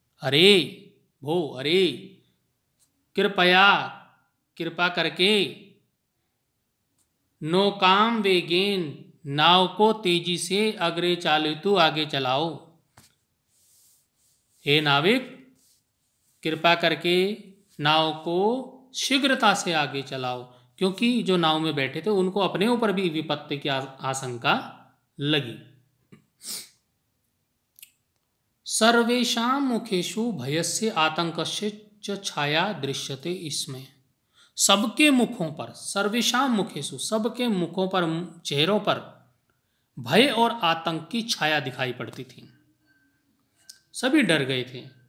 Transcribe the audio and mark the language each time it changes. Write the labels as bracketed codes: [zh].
[hi] अरे भो, अरे कृपया, कृपा करके, [sa] नौकाम वेगेन, [hi] नाव को तेजी से, [sa] अग्रे चालयतु, [hi] आगे चलाओ। हे नाविक, कृपा करके नाव को शीघ्रता से आगे चलाओ, क्योंकि जो नाव में बैठे थे उनको अपने ऊपर भी विपत्ति की आशंका लगी। [sa] सर्वेषां मुखेषु भयस्य आतंकस्य च छाया दृश्यते [hi] इसमें। सबके मुखों पर, [sa] सर्वेषां मुखेषु, [hi] सबके मुखों पर, चेहरों पर भय और आतंक की छाया दिखाई पड़ती थी। सभी डर गए थे।